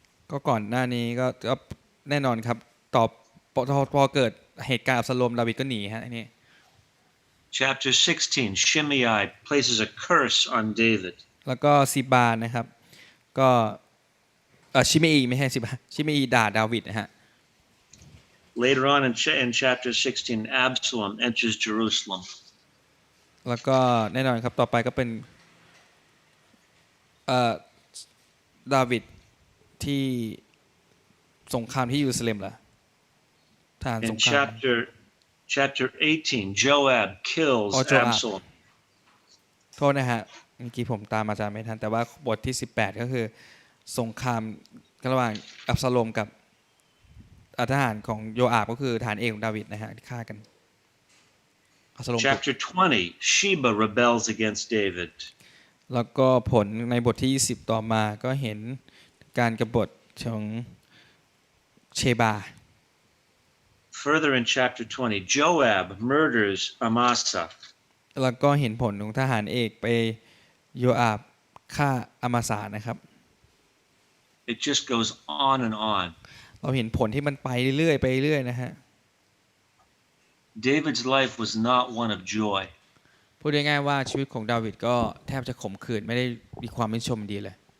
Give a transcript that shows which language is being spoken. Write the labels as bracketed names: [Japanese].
[Thai] ก็ก่อนหน้านี้ก็แน่นอนครับพอเกิดเหตุการณ์อับซาโลมดาวิดก็หนีฮะนี่ [English] Chapter 16, Shimei places a curse on David. [Thai] แล้วก็ซีบานะครับก็ชิเมอีไม่ใช่ซีบาชิเมอีด่าดาวิดนะฮะ [English] Later on in chapter 16, Absalom enters Jerusalem. [Thai] แล้วก็แน่นอนครับต่อไปก็เป็นดาวิดที่สงครามที่เยรูซาเล็มเหรอทหารสงคราม [English] Chapter 18, Joab kills Absalom. [Thai] โทษนะฮะเมื่อกี้ผมตามอาจารย์ไม่ทันแต่ว่าบทที่18ก็คือสงครามระหว่างอับซาโลมกับทหารของโยอาบก็คือทหารเอกของดาวิดนะฮะที่ฆ่ากัน [English] Chapter 20, Sheba rebels against David. [Thai] แล้วก็ผลในบทที่20ต่อมาก็เห็นการกบฏของเชบา [English] Further in chapter 20, Joab murders Amasa. [Thai] แล้วก็เห็นผลของทหารเอกไปโยอาบฆ่าอามาสานะครับ [English] It just goes on and on. [Thai] เราเห็นผลที่มันไปเรื่อยไปเรื่อยนะฮะ [English] David's life was not one of joy. [Thai] พูดง่ายๆว่าชีวิตของดาวิดก็แทบจะขมขื่นไม่ได้มีความเป็นชมดีเลย